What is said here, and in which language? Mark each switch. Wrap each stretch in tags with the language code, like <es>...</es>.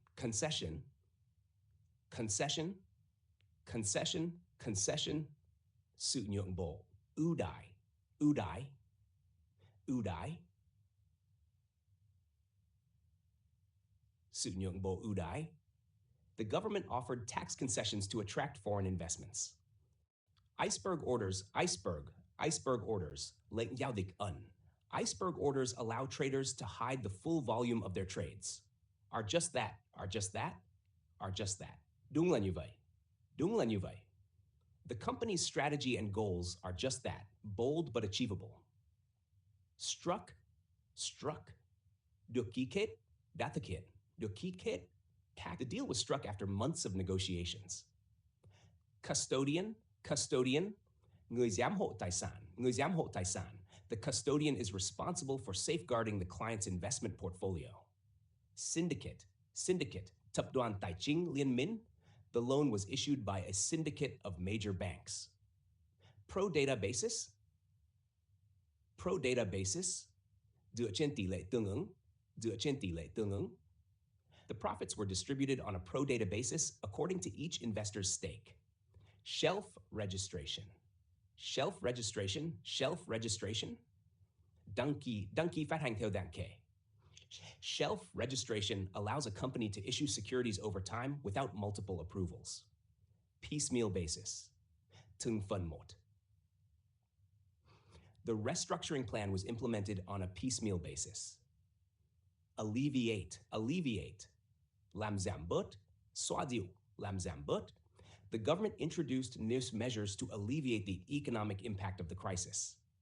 <en>concession, concession, concession, concession,</en> <vi>sự nhượng bộ, ưu đãi, ưu đãi, ưu đãi, sự nhượng bộ ưu đãi.</vi> <en>The government offered tax concessions to attract foreign investments. Iceberg orders, iceberg orders,</en> <vi>lệnh giao dịch ẩn.</vi> <en>Iceberg orders allow traders to hide the full volume of their trades. Are just that, are just that, are just that.</en> <vi>Đúng là như vậy.</vi> <en>Đúng là như vậy. The company's strategy and goals are just that, bold but achievable. Struck, struck.</en> <vi>Được ký kết, đã thực hiện. Được ký kết.</vi> <en>The deal was struck after months of negotiations. Custodian, custodian.</en> <vi>Người giám hộ tài sản, người giám hộ tài sản.</vi> <en>The custodian is responsible for safeguarding the client's investment portfolio. Syndicate, syndicate.</en> <vi>Tập đoàn Tài chính Liên minh.</vi> <en>The loan was issued by a syndicate of major banks. Pro-data basis, pro-data basis.</en> <vi>Dựa trên tỷ lệ tương ứng, dựa trên tỷ lệ tương ứng.</vi> <en>The profits were distributed on a pro-data basis according to each investor's stake. Shelf registration, shelf registration, shelf registration.</en> <vi>Đăng ký phát hành theo đăng ký.</vi> <en>Shelf registration allows a company to issue securities over time without multiple approvals. Piecemeal basis.</en> <vi>Từng phần một.</vi> <en>The restructuring plan was implemented on a piecemeal basis. Alleviate, alleviate.</en> <vi>Làm giảm bớt, xóa dịu, làm giảm bớt.</vi> <en>The government introduced new measures to alleviate the economic impact of the crisis.</en>